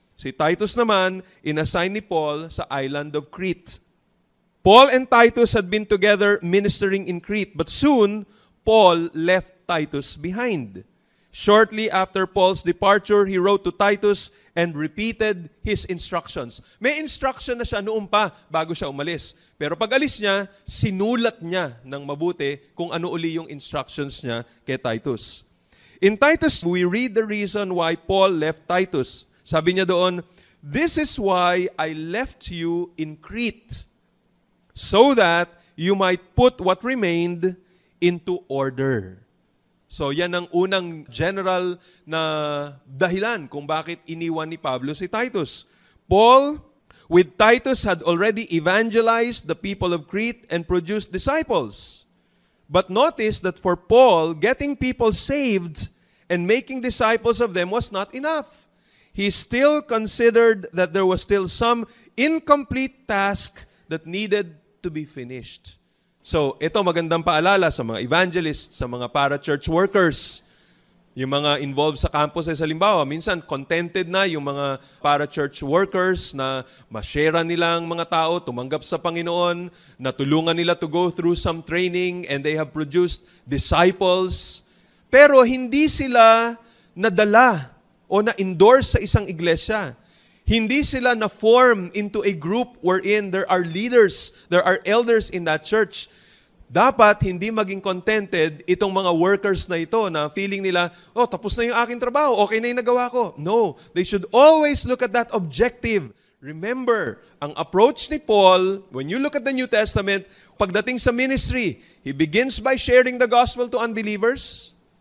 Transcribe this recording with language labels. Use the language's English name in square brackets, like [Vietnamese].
[Filipino] Si Titus naman, inassign ni Paul sa island of Crete. [English] Paul and Titus had been together ministering in Crete, but soon, Paul left Titus behind. Shortly after Paul's departure, he wrote to Titus and repeated his instructions. [Filipino] May instruction na siya noon pa bago siya umalis. Pero pag alis niya, sinulat niya ng mabuti kung ano uli yung instructions niya kay Titus. [English] In Titus, we read the reason why Paul left Titus. [Filipino] Sabi niya doon, [English] "This is why I left you in Crete, so that you might put what remained into order." [Filipino] So yan ang unang general na dahilan kung bakit iniwan ni Pablo si Titus. [English] Paul, with Titus, had already evangelized the people of Crete and produced disciples. But notice that for Paul, getting people saved and making disciples of them was not enough. He still considered that there was still some incomplete task that needed to be finished. [Filipino] So, ito magandang paalala sa mga evangelists, sa mga para-church workers, yung mga involved sa campus ay halimbawa, minsan contented na yung mga para-church workers na ma-share nilang mga tao, tumanggap sa Panginoon, natulungan nila [English] to go through some training and they have produced disciples. [Filipino] Pero hindi sila nadala o na-endorse sa isang iglesia. Hindi sila na-form [English] into a group wherein there are leaders, there are elders in that church. [Filipino] Dapat hindi maging contented itong mga workers na ito na feeling nila, oh, tapos na yung aking trabaho, okay na yung nagawa ko. [English] No, they should always look at that objective. Remember, [Filipino] ang approach ni Paul, [English] when you look at the New Testament, [Filipino] pagdating sa ministry, [English] he begins by sharing the gospel to unbelievers.